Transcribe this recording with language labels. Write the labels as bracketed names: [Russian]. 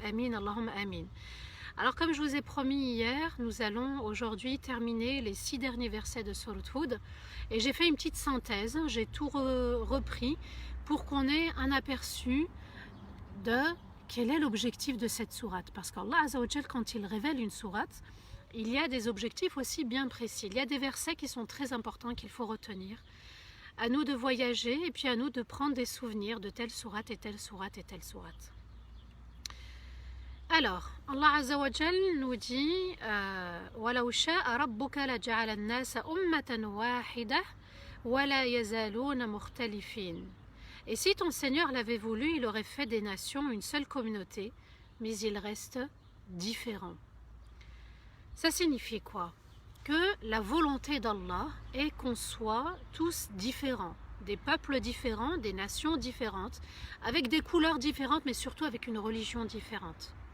[French] Amin, Allahumma amin. Alors comme je vous ai promis hier, nous allons aujourd'hui terminer les 6 derniers versets de Sourate Hud et j'ai fait une petite synthèse, j'ai tout repris pour qu'on ait un aperçu de quel est l'objectif de cette sourate. Parce qu'Allah Azza wa Jal, quand il révèle une sourate, il y a des objectifs aussi bien précis. Il y a des versets qui sont très importants qu'il faut retenir. À nous de voyager et puis à nous de prendre des souvenirs de telle sourate et telle sourate et telle sourate. Alors, Allah Azza wa Jal nous dit [Arabic] وَلَوْ شَاءَ رَبُّكَ لَجَعَلَ النَّاسَ أُمَّةً وَاحِدَةً وَلَا يَزَالُونَ مُخْتَلِفِينَ. [French] Et si ton Seigneur l'avait voulu, il aurait fait des nations une seule communauté, mais ils restent différents. Ça signifie quoi? Que la volonté d'Allah est qu'on soit tous différents, des peuples différents, des nations différentes, avec des couleurs différentes, mais surtout avec une religion différente.